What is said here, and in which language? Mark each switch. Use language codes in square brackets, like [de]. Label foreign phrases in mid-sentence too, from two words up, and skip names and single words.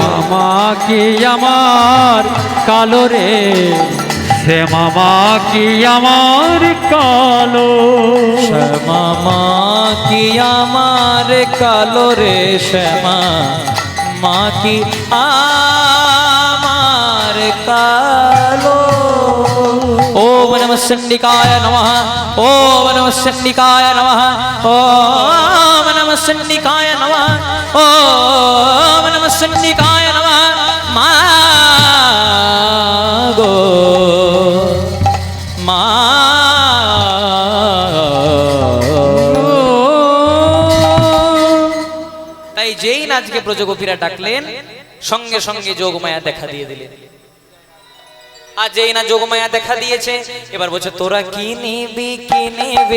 [bn] মা কি আমার কালো রে শ্যামা মা কি আমার কালো শ্যামা মা কি আমার কালো রে শ্যামা মা কি আমার কালো [sa] ওম নমঃ চণ্ডিকায় নমঃ ওম নমঃ চণ্ডিকায় নমঃ ওম নমঃ চণ্ডিকায় নমঃ ওম নমঃ চণ্ডিকায় নমঃ [bn] মা গো মা তাই যেই নাচকে ব্রজগোপীরা ডাকলেন সঙ্গে সঙ্গে যোগমায়া দেখা দিয়ে দিলেন আর যেই না যোগমায়া দেখা দিয়েছে এবার বলছে তোরা কি নিবি কি নেবে